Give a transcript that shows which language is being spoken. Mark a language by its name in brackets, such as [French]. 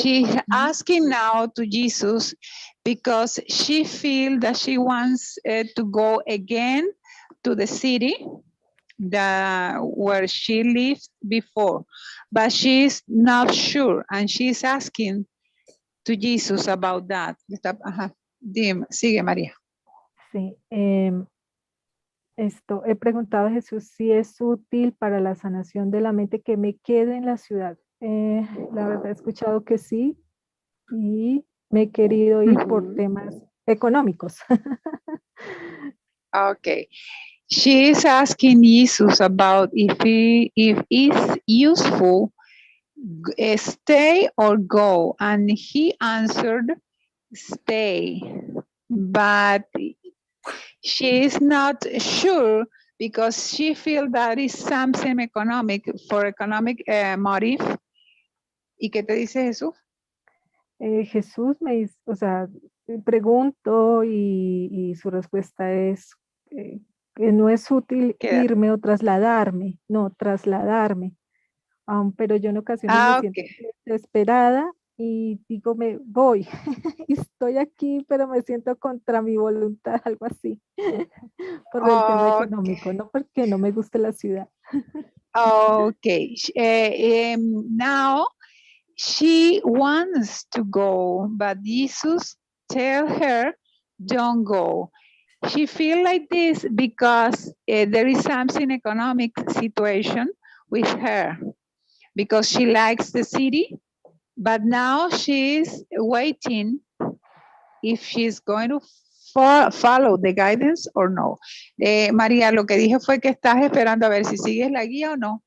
[English] she's asking now to Jesus because she feels that she wants to go again to the city where she lived before, but she's not sure, and she's asking to Jesus about that. [Spanish] Ajá. Dime, sigue María. Sí, he preguntado a Jesús si es útil para la sanación de la mente que me quede en la ciudad. La verdad he escuchado que sí y me he querido ir por temas económicos. [English] Okay. She is asking Jesus about if it's useful stay or go, and he answered stay, but she is not sure because she feels that is something economic for economic motive. [Spanish] ¿Y qué te dice Jesús? Jesús me dice, o sea, pregunto y su respuesta es que no es útil Quédate. irme o trasladarme, no, trasladarme. Pero yo en ocasiones me siento desesperada y digo, me voy, y estoy aquí, pero me siento contra mi voluntad, algo así, por el tema económico, no porque no me guste la ciudad. [English] Okay, now she wants to go, but Jesus tell her, don't go. She feel like this because there is something economic situation with her, because she likes the city, but now she's waiting if she's going to follow the guidance or no. [Spanish] María, lo que dije fue que estás esperando a ver si sigues la guía o no.